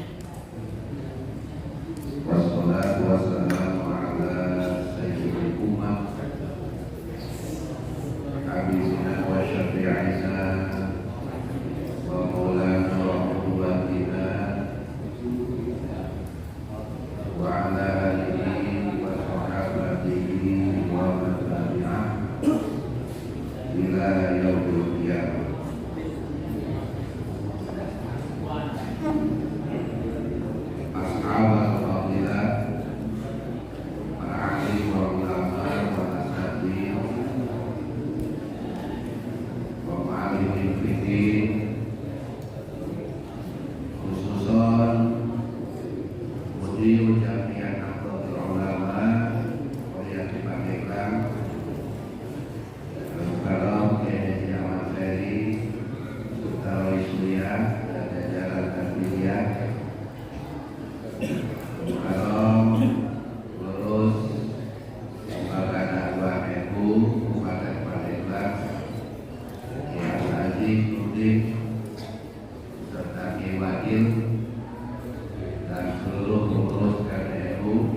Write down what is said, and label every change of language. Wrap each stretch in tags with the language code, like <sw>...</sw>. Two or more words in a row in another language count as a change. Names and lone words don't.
<ar>والصلاة والسلام على سيد الأمة حبيبنا وشفيعنا ومولانا وقدوتنا وعلى آله وصحابته ومن تبعه إلى يوم القيامة. أصحاب الفضيلة,</ar> <id>para ahli</id> <ar>والعلماء والأساتذة ومعلمي الفقه خصوصا مدير جمعية Nahdlatul Ulama yang Pandeglang, Al-Mukarram Kiai Ahmad Ferry Sutaro Ismiyah</ar> <id>dan jajaran</id> <ar>Tanfidiyah,</ar> <id>Al-Mukarram lurus lembaga dakwah NU Kabupaten Pandeglang, Kiai Haji Nurdin serta Kiai Wakil dan seluruh pengurus NU,</id>